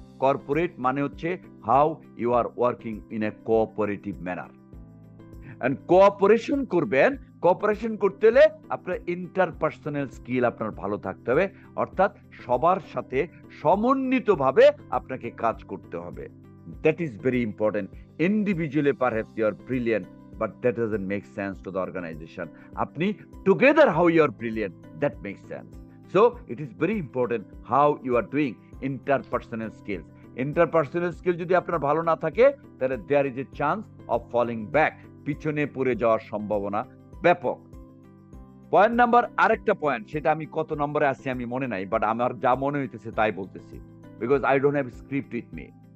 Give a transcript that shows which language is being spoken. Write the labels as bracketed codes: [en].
[en] corporate [bn] মানে হচ্ছে [en] How you are working in a cooperative manner. [bn] And cooperation করবেন, cooperation করতে হলে আপনার ইন্টারপার্সোনাল স্কিল আপনার ভালো থাকতে হবে, অর্থাৎ সবার সাথে সমন্বিতভাবে আপনাকে কাজ করতে হবে। [en] That is very important. Individually perhaps you are brilliant, but that doesn't make sense to the organization. Apni together how you are brilliant, that makes sense. So it is very important how you are doing interpersonal skills. [bn] Interpersonal skills যদি আপনার ভালো না থাকে, তাহলে [en] there is a chance of falling back, [bn] পিছনে পড়ে যাওয়ার সম্ভাবনা ব্যাপক। পয়েন্ট নাম্বার, আরেকটা পয়েন্ট, সেটা আমি কত নম্বরে আছি আমি মনে নাই, বাট আমার যা মনে হইতেছে তাই বলতেছি, [en] Because I don't have script with me.